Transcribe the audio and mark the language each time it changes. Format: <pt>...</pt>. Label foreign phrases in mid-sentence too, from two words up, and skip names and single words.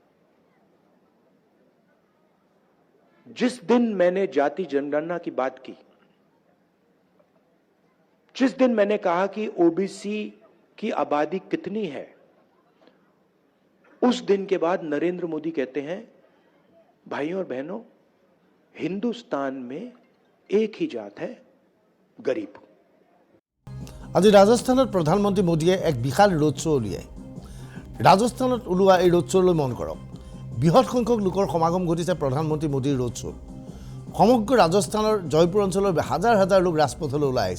<hi>जिस दिन मैंने जाति जनगणना की बात की, जिस दिन मैंने कहा कि ओबीसी की आबादी कितनी है, उस दिन के बाद नरेंद्र मोदी कहते हैं भाइयों और बहनों, हिंदुस्तान में एक ही जात है, गरीब।</hi> <as>আজি ৰাজস্থানত প্ৰধানমন্ত্ৰী মোদীয়ে এক বিশাল</as> <en>road show'</en> <as>উলিয়ায়। ৰাজস্থানত ওলোৱা এই</as> <en>road show'</en> <as>লৈ মন কৰক। বৃহৎ সংখ্যক লোকৰ সমাগম ঘটিছে প্ৰধানমন্ত্ৰী মোদীৰ</as> <en>road show'</en> <as>ত। সমগ্ৰ ৰাজস্থানৰ জয়পুৰ অঞ্চলৰ হাজাৰ হাজাৰ লোক ৰাজপথলৈ ওলাই আহিছে।</as>